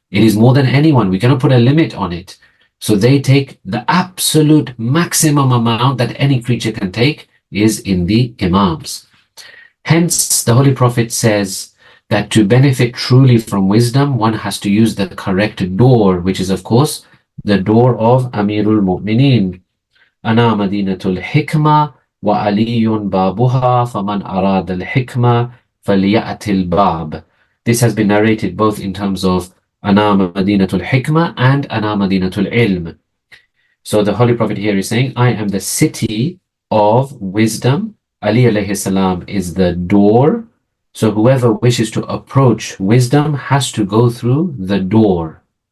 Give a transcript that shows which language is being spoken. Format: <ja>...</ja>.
<en>It is more than anyone. We cannot put a limit on it. So they take the absolute maximum amount that any creature can take is in the Imams. Hence, the Holy Prophet says that to benefit truly from wisdom, one has to use the correct door, which is, of course, the door of Amirul Mu'mineen.</en> <ar>أنا مدينة الحكمة وعلي بابها فمن أراد الحكمة فليأت الباب.</ar> <en>This has been narrated both in terms of</en> <ar>أنا مدينة الحكمة</ar> <en>and</en> <ar>أنا مدينة العلم.</ar> <en>So the Holy Prophet here is saying, I am the city of wisdom. Ali alayhi salam is the door. So whoever wishes to approach wisdom has to go through the door.</en>